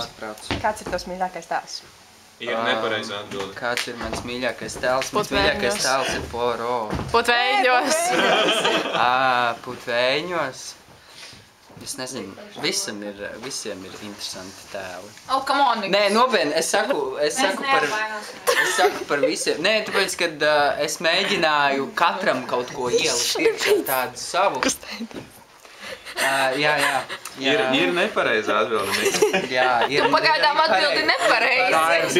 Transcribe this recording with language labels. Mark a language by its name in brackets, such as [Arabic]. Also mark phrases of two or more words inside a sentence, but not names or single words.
[Latvian] Atbrauc. Kāds ir tavs mīļākais tēls? Ir nepareizā atbilde. Kāds ir mans mīļākais tēls? Mans Putvēņos. mīļākais tēls ir Poirot. Putvēņos. Putvēņos. Es nezinu, visiem ir interesanti tēli. [English] Oh, come on. [Latvian] Nē, nopietni, es saku par visiem. Nē, tāpēc, kad es mēģināju katram kaut ko ielikt iekšā tādu savu. Jā. Ir nepareizā atbilde. Jā, ir. Pagaidām atbildi nepareizi.